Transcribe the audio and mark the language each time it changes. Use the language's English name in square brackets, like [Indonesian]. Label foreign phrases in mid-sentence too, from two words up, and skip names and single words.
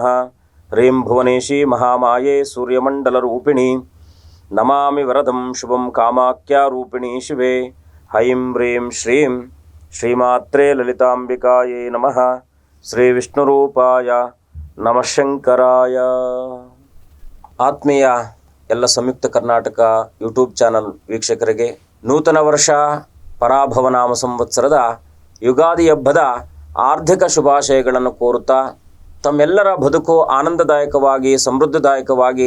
[Sanskrit] ह्रीं भुवनेशी महामाये सूर्यमण्डलरूपिणी नमामि वरदं शुभं कामाख्यारूपिणी शिवे। ऐं ह्रीं श्रीं श्रीमात्रे ललितांबिकायै नमः। ಶ್ರೀವಿಷ್ಣುರೂಪಾಯ ನಮಃ ಶಂಕರಾಯ. [Kannada] ಆತ್ಮೀಯ ಎಲ್ಲ ಸಂಯುಕ್ತ ಕರ್ನಾಟಕ ಯೂಟ್ಯೂಬ್ ಚಾನಲ್ ವೀಕ್ಷಕರಿಗೆ ನೂತನ ವರ್ಷ ಪರಾಭವನಾಮ ಸಂವತ್ಸರದ ಯುಗಾದಿ ಹಬ್ಬದ ಆರ್ಥಿಕ ಶುಭಾಶಯಗಳನ್ನು ಕೋರುತ್ತಾ ತಮ್ಮೆಲ್ಲರ ಬದುಕು ಆನಂದದಾಯಕವಾಗಿ ಸಮೃದ್ಧದಾಯಕವಾಗಿ